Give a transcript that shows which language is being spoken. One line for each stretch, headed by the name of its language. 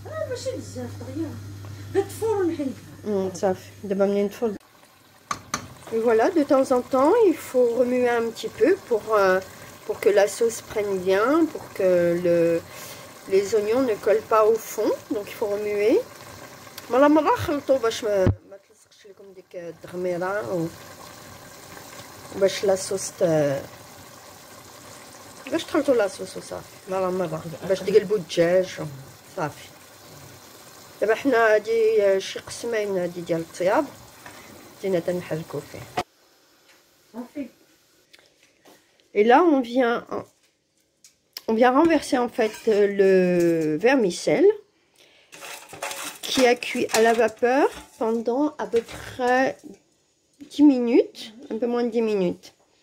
Arabic: ماشي بزاف دغيا غتفور ونحيدها صافي دابا منين تفور.
French: Et voilà, de temps en temps, il faut remuer un petit peu pour que la sauce prenne bien, pour que les oignons ne collent pas au fond. Donc il faut remuer.
Arabic: مرة خلطوا باش ما تلصقش لكم ديك الدغميره باش لا صوص باش تخلطوا لا صوص وصافي. مرة باش تقلبوا الدجاج صافي. دابا حنا هادي شي قسمين هادي ديال الطياب بدينا تنحركوا فيه صافي.
French: Et là on vient renverser en fait le vermicelle qui a cuit à la vapeur pendant à peu près 10 minutes, un peu moins de 10 minutes.